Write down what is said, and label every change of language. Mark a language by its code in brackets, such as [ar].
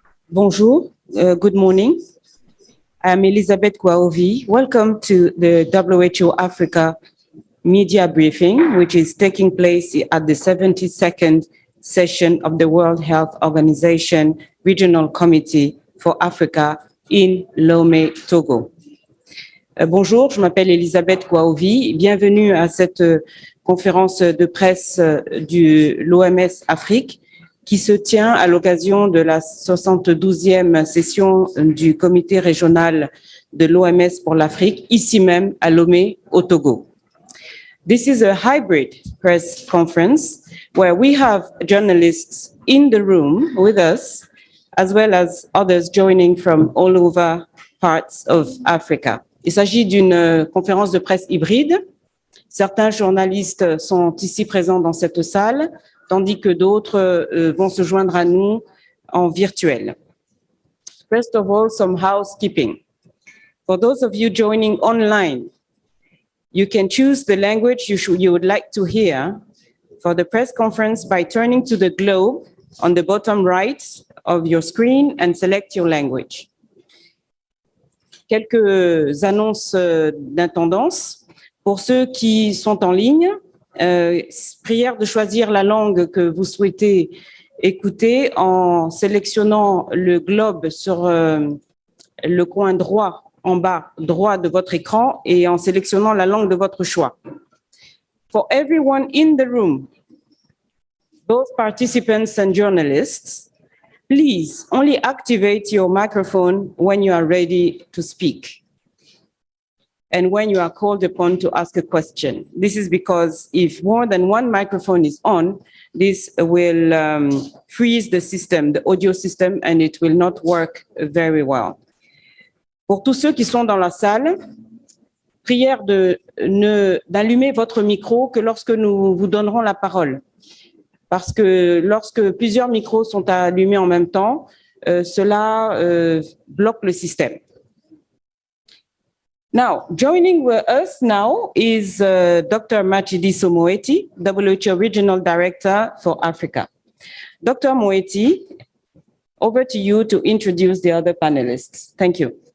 [fr] Bonjour, [en] good morning. I'm Elizabeth Kwaovi. Welcome to the WHO Africa media briefing, which is taking place at the 72nd session of the World Health Organization Regional Committee for Africa in Lomé, Togo. [fr] Bonjour, je m'appelle Elisabeth Kwaovi. Bienvenue à cette conférence de presse de l'OMS Afrique qui se tient à l'occasion de la 72e session du comité régional de l'OMS pour l'Afrique, ici même à Lomé, au Togo. [en] This is a hybrid press conference where we have journalists in the room with us, as well as others joining from all over parts of Africa. [fr] Il s'agit d'une conférence de presse hybride. Certains journalistes sont ici présents dans cette salle, tandis que d'autres vont se joindre à nous en virtuel. [en] First of all, some housekeeping. For those of you joining online, you can choose the language you would like to hear for the press conference by turning to the globe on the bottom right of your screen and select your language. [fr] Quelques annonces d'intendance. Pour ceux qui sont en ligne, prière de choisir la langue que vous souhaitez écouter en sélectionnant le globe sur le coin droit, en bas droit de votre écran et en sélectionnant la langue de votre choix. [en] For everyone in the room, both participants and journalists, please only activate your microphone when you are ready to speak and when you are called upon to ask a question. This is because if more than one microphone is on, this will freeze the system, the audio system, and it will not work very well. [fr] Pour tous ceux qui sont dans la salle, prière d'allumer votre micro que lorsque nous vous donnerons la parole. Parce que lorsque plusieurs micros sont allumés en même temps, cela bloque le système. [en] Now, joining with us now is Dr. Matshidiso Moeti, WHO Regional Director for Africa. Dr. Moeti, over to you to introduce the other panelists. Thank you.